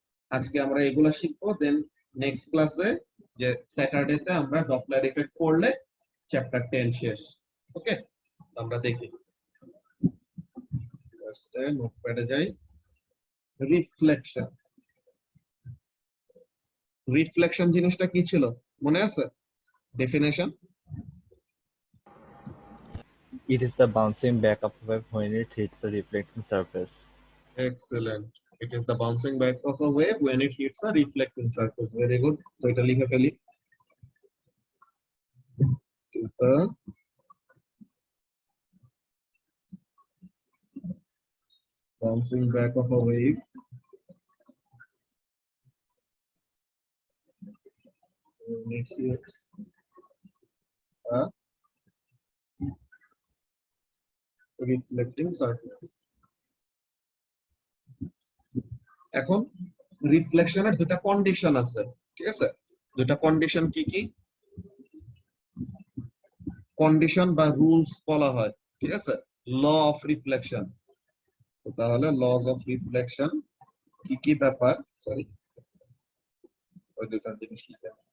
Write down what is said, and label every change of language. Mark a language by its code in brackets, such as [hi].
[bn] আজকে আমরা এগুলা শিখবো, দেন নেক্সট ক্লাসে যে স্যাটারডেতে আমরা ডপলার ইফেক্ট পড়লে চ্যাপ্টার 10 শেষ। ওকে, আমরা দেখি ফার্স্টে নোটপ্যাডে যাই। রিফ্লেকশন, রিফ্লেকশন জিনিসটা কি ছিল মনে আছে? Definition [en] It is the bouncing back of a wave when it hits a reflecting surface. excellent. It is the bouncing back of a wave when it hits a reflecting surface. Very good. [bn] তো এটা লিখে ফেলি। [en] It is the bouncing back of a wave when it hits a reflecting surface. [bn] এখন রিফ্লেকশনের দুটো condition আছে, ঠিক আছে? দুটো কন্ডিশন কি কি? কন্ডিশন বা রুলস বলা হয়, ঠিক আছে? Law of reflection. তো তাহলে লজ অফ রিফ্লেকশন কি কি ব্যাপার, সরি ওই দুটো জিনিস লিখে।